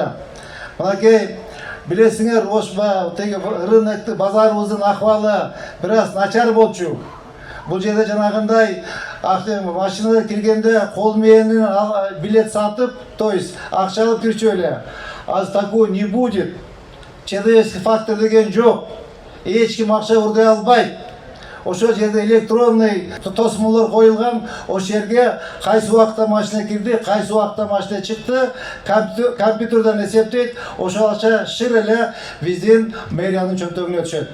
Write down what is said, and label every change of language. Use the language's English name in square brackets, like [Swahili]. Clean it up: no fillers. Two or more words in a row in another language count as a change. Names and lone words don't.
[Kyrgyz] Мынакей билесиңер, Ош рынокту базарыбыздын акыбалы бир аз начар болчу. Бул жерде жанагындай машинада киргенде кол менен билет сатып, [Russian] то есть [Kyrgyz] акча алып кирчү эле. [Russian] Аз такой не будет. Человеческий фактор [Kyrgyz] деген жок. Эч ким акча урдай албайт. Ошол жерде электронный тосмолор коюлган. Ошол жерге кайсы убакта машина кирди, кайсы убакта машина чыкты, компьютерден эсептейт. Ошол акча шыр эле биздин мэриянын чөнтөгүнө түшөт.